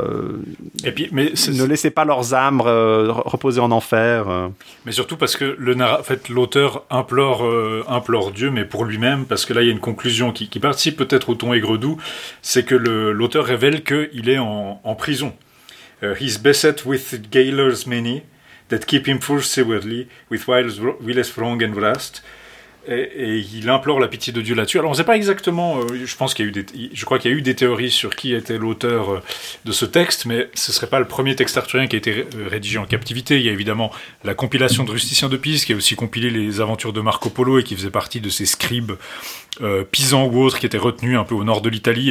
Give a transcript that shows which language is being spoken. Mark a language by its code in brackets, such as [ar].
[fr] Ne laissez pas leurs âmes reposer en enfer. Mais surtout parce que l'auteur implore Dieu, mais pour lui-même, parce que là il y a une conclusion qui participe peut-être au ton aigre-doux, c'est que l'auteur révèle qu'il est en prison. [en] He's beset with gaolers many. That keep him full severely with wiles wrong and vast. [fr] Et il implore la pitié de Dieu là-dessus. Alors, on ne sait pas exactement, je crois qu'il y a eu des théories sur qui était l'auteur de ce texte, mais ce ne serait pas le premier texte arthurien qui a été rédigé en captivité. Il y a évidemment la compilation de Rusticien de Pise, qui a aussi compilé les aventures de Marco Polo et qui faisait partie de ces scribes pisans ou autres qui étaient retenus un peu au nord de l'Italie.